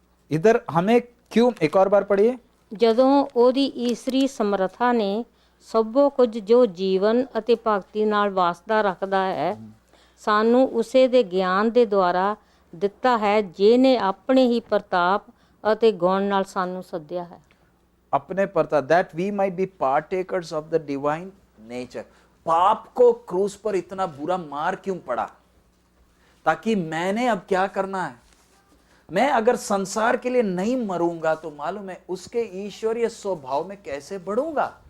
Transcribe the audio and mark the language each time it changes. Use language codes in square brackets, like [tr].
[hi] इधर हमें क्यों, एक और बार पढ़िए। [pa] ਜਦੋਂ ਉਹਦੀ ਈਸਰੀ ਸਮਰੱਥਾ ਨੇ ਸਭੋ ਕੁਝ ਜੋ ਜੀਵਨ ਅਤੇ ਭਗਤੀ ਨਾਲ ਵਾਸਦਾ ਰੱਖਦਾ ਹੈ, ਸਾਨੂੰ ਉਸੇ ਦੇ ਗਿਆਨ ਦੇ ਦੁਆਰਾ ਦਿੱਤਾ ਹੈ, ਜਿਹਨੇ ਆਪਣੇ ਹੀ ਪ੍ਰਤਾਪ ਅਤੇ ਗੁਣ ਨਾਲ ਸਾਨੂੰ ਸੱਦਿਆ ਹੈ। [hi] अपने Pratap, [en] That we might be partakers of the divine nature. [hi] पाप को क्रूस पर इतना बुरा मार क्यों पड़ा? ताकि मैंने अब क्या करना है, मैं अगर संसार के लिए नहीं मरूंगा तो मालूम है उसके ईश्वरीय स्वभाव में कैसे बढ़ूंगा।